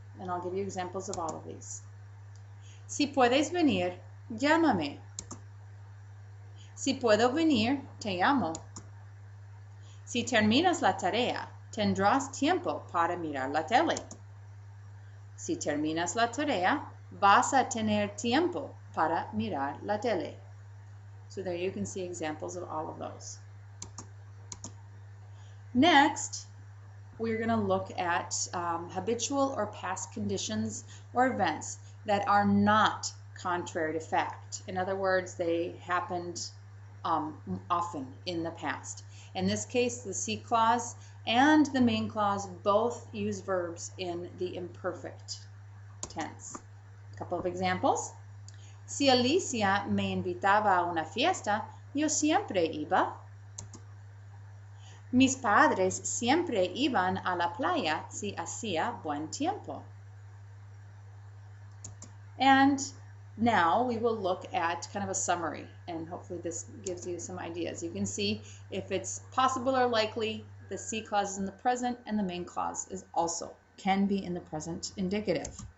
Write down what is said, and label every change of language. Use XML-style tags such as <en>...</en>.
<en>And I'll give you examples of all of these.</en> <es>Si puedes venir, llámame. Si puedo venir, te llamo. Si terminas la tarea, tendrás tiempo para mirar la tele. Si terminas la tarea, vas a tener tiempo para mirar la tele.</es> <en>So there you can see examples of all of those. Next, we're going to look at habitual or past conditions or events that are not contrary to fact. In other words, they happened often in the past. In this case, the Si clause and the main clause both use verbs in the imperfect tense. A couple of examples.</en> <es>Si Alicia me invitaba a una fiesta, yo siempre iba. Mis padres siempre iban a la playa si hacía buen tiempo.</es> <en>And now we will look at kind of a summary, and hopefully this gives you some ideas. You can see if it's possible or likely, the Si clause is in the present, and the main clause is also can be in the present indicative.</en>